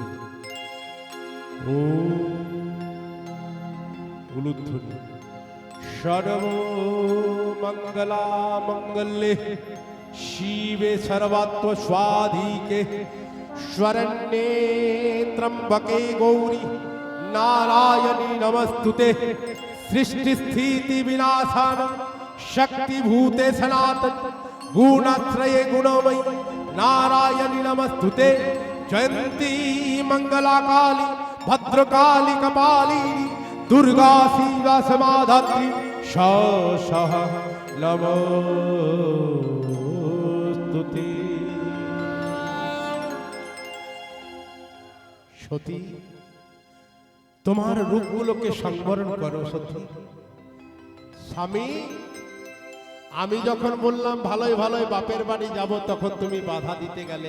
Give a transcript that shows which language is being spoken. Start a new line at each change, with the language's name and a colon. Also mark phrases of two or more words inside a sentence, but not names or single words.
Sanskrit: ও উলুধ্বনি, সর্ব মঙ্গলা মঙ্গলে শিবে সর্বাত্ম স্বাধিকে শরণ্যে ত্রম্বকে গৌরী নারায়ণী নমস্তুতে। সৃষ্টি স্থিতি বিনাশান শক্তিভূতে সনাতন গুণাশ্রয়ে গুণময়ী নারাयणी नमस्तुते। जयंती मंगला काली भद्रकाली कपालिनी दुर्गा शिवा समाधात्री श नमो বন্ধুতে।
Bangla: সতী, তোমার রূপগুলোকে সংবরণ করো সতী। স্বামী, আমি যখন বললাম ভালোই ভালোই বাপের বাড়ি যাব, তখন তুমি বাধা দিতে গেলে।